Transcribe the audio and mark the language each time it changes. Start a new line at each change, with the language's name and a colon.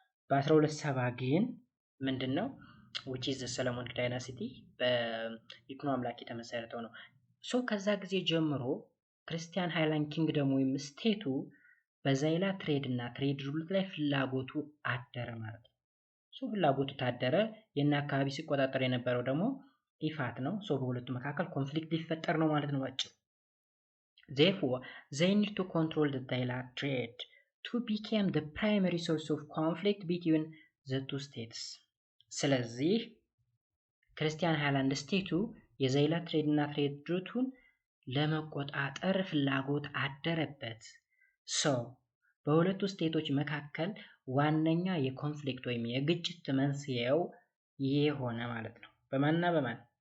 Amharic: በ1270 ግን ምንድነው
English: which is the Solomonic dynasty
Amharic: በይኩኖ አምላክ የተመሰረተው ነው። ሶ ከዛ ጊዜ ጀምሮ ክርስቲያን ሃይላንድ ኪንግደም ወይም ስቴቱ በዛይላ ትሬድ እና ትሬድ ሩት ላይ ፍላጎቱ አደረ ማለት ነው። ሶ ፍላጎቱ ታደረ። የና አካባቢ ሲቆጣጠር የነበረው ደግሞ ኢፋት ነው። ሶ በሁለቱ መካከል ኮንፍሊክት ሊፈጠር ነው ማለት ነው ባጭሩ።
English: Therefore, they need to control the dialect trade to become the primary source of conflict between the two states.
Amharic: ስለዚህ ክርስቲያን ሃይላንድ ስቴቱ የዘይላት ትሬድ እና ትሬድ ሩቱን ለመቆጣጠር ፍላጎት አደረበት። በሁለቱ ስቴቶች መካከል ዋነኛ የኮንፍሊክት ወይም የግጭት መንስኤው ይሄ ሆነ ማለት ነው። በማንና በማን?